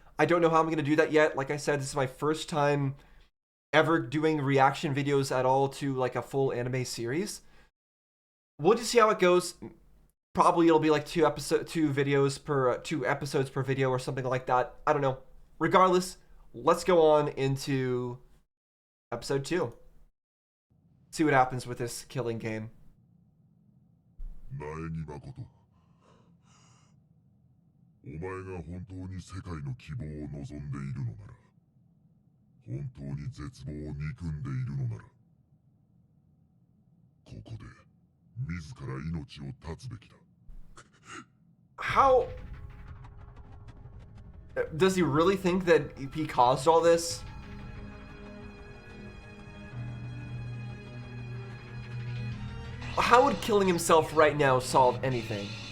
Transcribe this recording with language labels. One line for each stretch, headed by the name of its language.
English: I don't know how I'm going to do that yet. Like I said, this is my first time ever doing reaction videos at all to like a full anime series. We'll just see how it goes. Probably it'll be like two episodes per video or something like that. I don't know. Regardless, let's go on into episode 2. See what happens with this killing game.
Japanese: 苗木誠、お前が本当に世界の希望を望んでいるのなら、本当に絶望を憎んでいるのなら、ここで自ら命を絶つべきだ。
English: How does he really think that he caused all this? How would killing himself right now solve anything?